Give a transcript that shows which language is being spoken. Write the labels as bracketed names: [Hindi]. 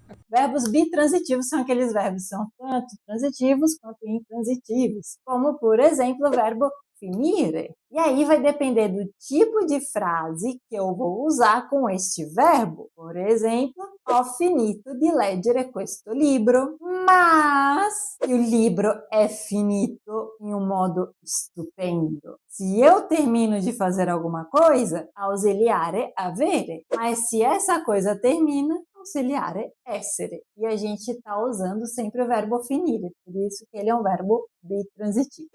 [Portuguese] Verbos bitransitivos são aqueles verbos que são tanto transitivos quanto intransitivos, como, por exemplo, o verbo finire. E aí vai depender do tipo de frase que eu vou usar com este verbo. Por exemplo, [Italian] ho finito di leggere questo libro. [Portuguese] Mas o livro é finito em um modo estupendo. Se eu termino de fazer alguma coisa, auxiliare avere. Mas se essa coisa termina, auxiliare essere. E a gente está usando sempre o verbo finire, por isso que ele é um verbo bitransitivo.